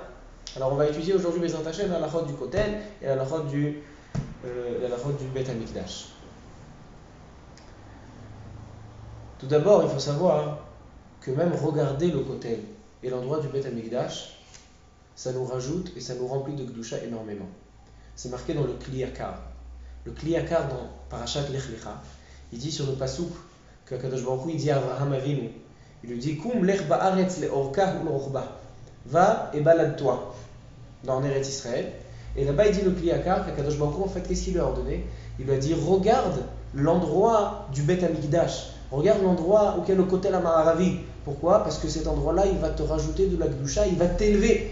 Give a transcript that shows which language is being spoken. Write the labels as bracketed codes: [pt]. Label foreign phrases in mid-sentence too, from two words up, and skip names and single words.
[fr] Alors on va étudier aujourd'hui [he] בעזרת השם [fr] la halachot du kotel et la halachot du [he] בית המקדש. [fr] Tout d'abord, il faut savoir que même regarder le kotel et l'endroit du [he] בית המקדש, [fr] ça nous rajoute et ça nous remplit de Gdusha énormément. C'est marqué dans le Kli Yakar. Le Kli Yakar dans Parashat Lech Lecha, il dit sur le Pasuk que [he] קדוש ברוך הוא, [fr] il dit à Avraham Avinu, il lui dit [he] קום לך בארץ לארכה ולרחבה, [fr] va et balade-toi dans Eretz Israël. Et là-bas il dit le Kli Yakar qu' [he] הקדוש ברוך הוא, [fr] en fait, qu'est-ce qu'il lui a ordonné? Il lui a dit regarde l'endroit du [he] בית המקדש, [fr] regarde l'endroit auquel le [he] כותל המערבי. [fr] Pourquoi? Parce que cet endroit-là, il va te rajouter de la Gdusha, il va t'élever.